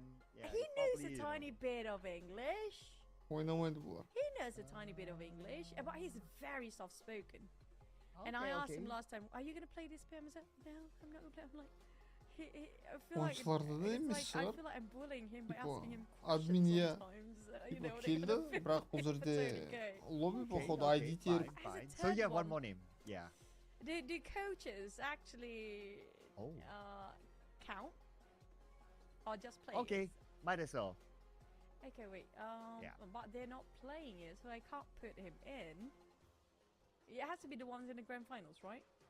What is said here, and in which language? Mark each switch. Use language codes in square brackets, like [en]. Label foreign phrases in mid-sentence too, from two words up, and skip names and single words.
[en] he knows a tiny bit of English. He knows a tiny bit of English, but he's very soft-spoken. And I asked him last time, "Are you gonna play this PMSL?" No, I'm not gonna play. I'm like. I feel like I'm bullying him by asking him questions sometimes. [kk] Келді, бірақ бұл жерде лобби походу ID теріп. [en] So you have one more name. Yeah. Do coaches actually count? Or just players? Okay, might as well. Okay, wait. But they're not playing it, so I can't put him in. It has to be the ones in the grand finals, right?